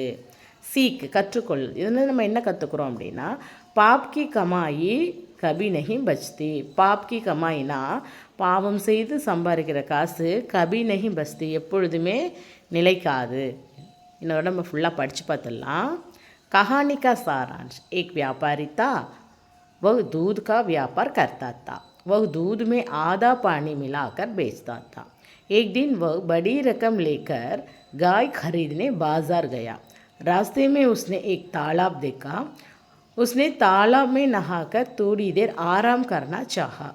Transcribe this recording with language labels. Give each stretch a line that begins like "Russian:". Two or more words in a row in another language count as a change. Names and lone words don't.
Tamil: சீக் கற்றுக்கொள். இதில் நம்ம என்ன கற்றுக்குறோம் அப்படின்னா,
Hindi: पाप की कमाई कभी नहीं बचती. पाप की कमाईना
Tamil: பாவம் செய்து சம்பாதிக்கிற காசு
Hindi: कभी नहीं बचती
Tamil: எப்பொழுதுமே நிலைக்காது. இன்னொரு நம்ம ஃபுல்லாக படித்து பார்த்துடலாம்.
Hindi: कहानी का सारांश, एक व्यापारी था, वह दूध का व्यापार करता था। वह दूध में आधा पानी मिलाकर बेचता था। एक दिन वह बड़ी रकम लेकर गाय खरीदने बाजार गया। रास्ते में उसने एक तालाब देखा। उसने तालाब में नहाकर थोड़ी देर आराम करना चाहा।